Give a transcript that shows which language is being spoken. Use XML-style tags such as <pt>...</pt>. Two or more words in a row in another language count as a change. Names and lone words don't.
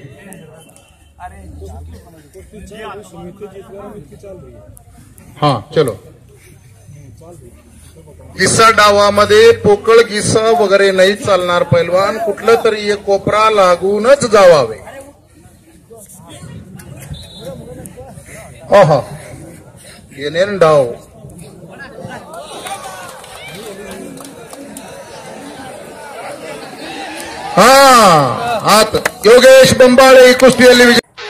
<hi>हाँ चलो.</hi> <mr>गिस्सा डावामध्ये पोकळ गिस्सा वगैरे नाही चालणार. पैलवान कुठलं तरी एक कोपरा लागूनच जावावे.</mr> <kn>हा ಏನೇನು ಡಾವ್. ಹಾ ಆತ. ಯೋಗೇಶ್ ಬೊಂಬಾಳೆ ಈ ಕುಸ್ತಿಯಲ್ಲಿ</kn>